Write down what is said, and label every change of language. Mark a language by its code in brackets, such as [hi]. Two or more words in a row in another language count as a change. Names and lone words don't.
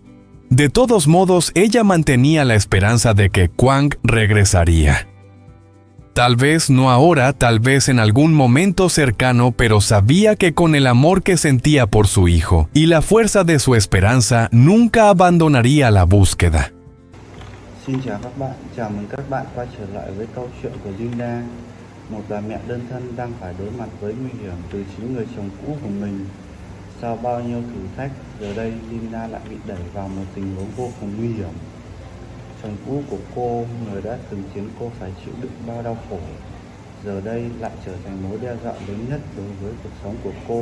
[es] De todos modos, ella mantenía la esperanza de que Kwang regresaría. Tal vez no ahora, tal vez en algún momento cercano, pero sabía que con el amor que sentía por su hijo y la fuerza de su esperanza, nunca abandonaría la búsqueda. [vi] Xin chào các bạn, chào mừng các bạn quay trở lại với câu chuyện của Linda, một bà mẹ đơn thân đang phải đối mặt với nguy hiểm từ chính người chồng cũ của mình. Sau bao nhiêu thử thách, giờ đây Linda lại bị đẩy vào một tình huống vô cùng nguy hiểm. Chồng cũ của cô, người đã từng khiến cô phải chịu đựng bao đau khổ, giờ đây lại trở thành mối đe dọa lớn nhất đối với cuộc sống của cô.